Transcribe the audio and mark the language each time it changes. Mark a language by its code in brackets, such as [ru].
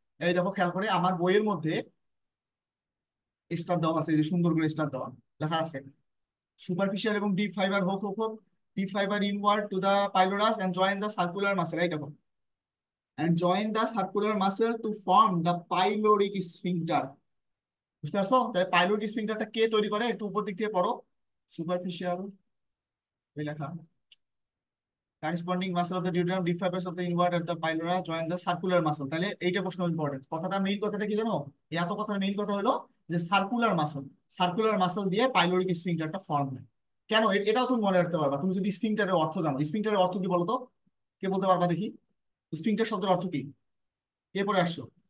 [bn] এই দেখো খেয়াল করে আমার বইয়ের মধ্যে স্টার দেওয়া আছে, এই যে সুন্দর করে স্টার দেওয়া লেখা আছে, সুপারফিশিয়াল এবং [en] deep fibre হোক হোক হোক, deep fibre inward to the pylorus and join the circular muscle, [bn] এই দেখো, [en] and join the circular muscle to form the pyloric sphincter। [bn] বুঝতে পারছো? তাহলে পাইলোরিক স্ফিংটারটা কে তৈরি করে, একটু উপর দিক থেকে পড়ো, সুপারফিশিয়াল, এই লেখা, [en] corresponding muscle of the duodenum, deep fibers of the inward at the pylora join the circular muscle। [bn] তাহলে এইটা প্রশ্ন ইম্পর্টেন্ট, কথাটা মেইন কথাটা কি জানো? এই এত কথার মেইন কথা হলো যে সার্কুলার মাসল, সার্কুলার মাসল দিয়ে পাইলোরিক স্ফিংটারটা ফর্ম হয়। কেন এটাও তুমি মনে রাখতে পারবা তুমি যদি স্ফিংটারের অর্থ জানো। স্ফিংটারের অর্থ কি বলো তো? কে বলতে পারবা দেখি? স্ফিংটার শব্দের অর্থ কি? কে পড়ে আসছো?